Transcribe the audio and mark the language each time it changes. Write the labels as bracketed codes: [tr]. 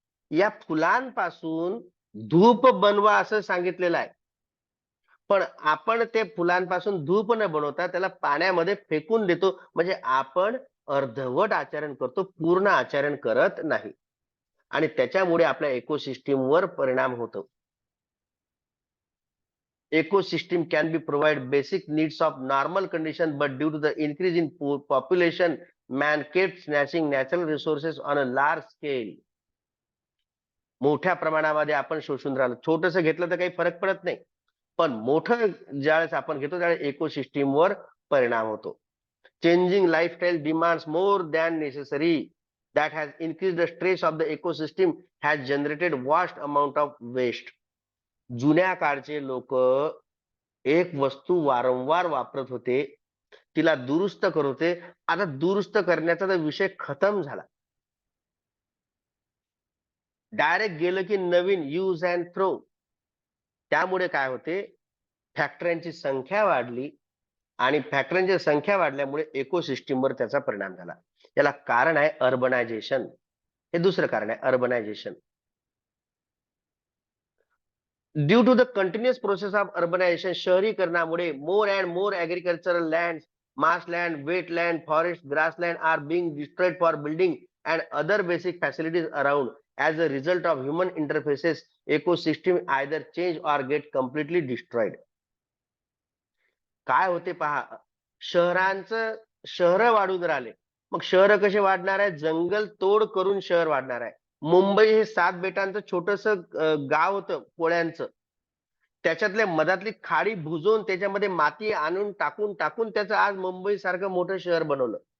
[mr] या फुलांपासून धूप बनवा असं सांगितलेलं आहे. पण आपण ते फुलांपासून धूप न बनवता त्याला पाण्यामध्ये फेकून देतो, म्हणजे आपण अर्धवट आचरण करतो, पूर्ण आचरण करत नाही आणि त्याच्यामुळे आपल्या इकोसिस्टीमवर परिणाम होतो. [en] Ecosystem can be provide basic needs of normal condition, but due to the increase in population, man kept snatching natural resources on a large scale. [mr] मोठ्या प्रमाणामध्ये आपण शोषून राहिलो. छोटंसं घेतलं तर काही फरक पडत नाही. पण मोठं ज्यावेळेस आपण घेतो त्यावेळेस इकोसिस्टीमवर परिणाम होतो. [en] Changing lifestyle demands more than necessary that has increased the stress of the ecosystem, has generated vast amount of waste. [mr] जुन्या काळचे लोक एक वस्तू वारंवार वापरत होते, तिला दुरुस्त करत होते. आता दुरुस्त करण्याचा तर विषय खतम झाला. डायरेक्ट गेलं की नवीन यूज अँड थ्रो. त्यामुळे काय होते, फॅक्टऱ्यांची संख्या वाढली आणि फॅक्टऱ्यांची संख्या वाढल्यामुळे इकोसिस्टीमवर त्याचा परिणाम झाला. याला कारण आहे अर्बनायझेशन. हे दुसरं कारण आहे urbanisation. [en] Due to the continuous process of urbanisation, शहरीकरणामुळे more and more agricultural land, marshland, wetland, forest, grassland are being destroyed for building and other basic facilities around. As a result of human interfaces, ecosystem either change or get completely destroyed. [mr] काय होते पहा, शहरांचं शहरं वाढून राहिले. मग शहरं कसे वाढणार आहे, जंगल तोड करून शहर वाढणार आहे. मुंबई हे 7 बेटांचं छोटस गाव होतं पोळ्यांचं. त्याच्यातल्या मधातली खाडी भुजवून त्याच्यामध्ये माती आणून टाकून टाकून त्याचं आज मुंबई सारखं मोठं शहर बनवलं.